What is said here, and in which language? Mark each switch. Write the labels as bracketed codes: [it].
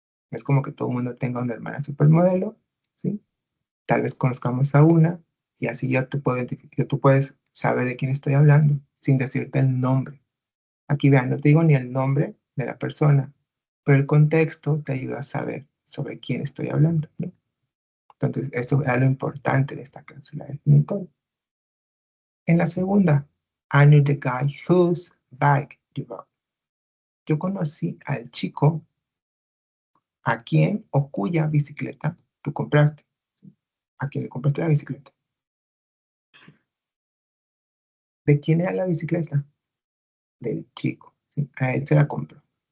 [es] Es como que todo el mundo tenga una hermana supermodelo, ¿sí? Tal vez conozcamos a una y así ya te puedo identificar, tú puedes saber de quién estoy hablando sin decirte el nombre. Aquí vean, no te digo ni el nombre de la persona, pero el contexto te ayuda a saber sobre quién estoy hablando, ¿no? Entonces, esto es lo importante de esta cláusula definitoria. En la segunda, [en] I knew the guy whose bike you bought. [es] Yo conocí al chico a quien o cuya bicicleta tú compraste. ¿Sí? A quien le compraste la bicicleta. ¿De quién era la bicicleta? Del chico. ¿Sí? A él se la compró.